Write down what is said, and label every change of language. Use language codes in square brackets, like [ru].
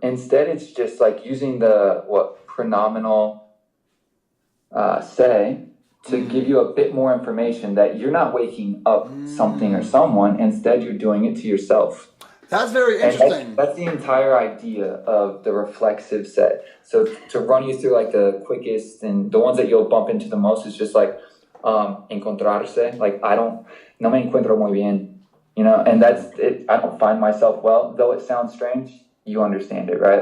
[en] Instead, it's just like using the pronominal se to give you a bit more information that you're not waking up something or someone. Instead, you're doing it to yourself. That's very interesting. That's the entire idea of the reflexive set. So to run you through like the quickest and the ones that you'll bump into the most is just like encontrarse. [es] Like no me encuentro muy bien, [en] and that's it. I don't find myself well, though it sounds strange. You understand it, right?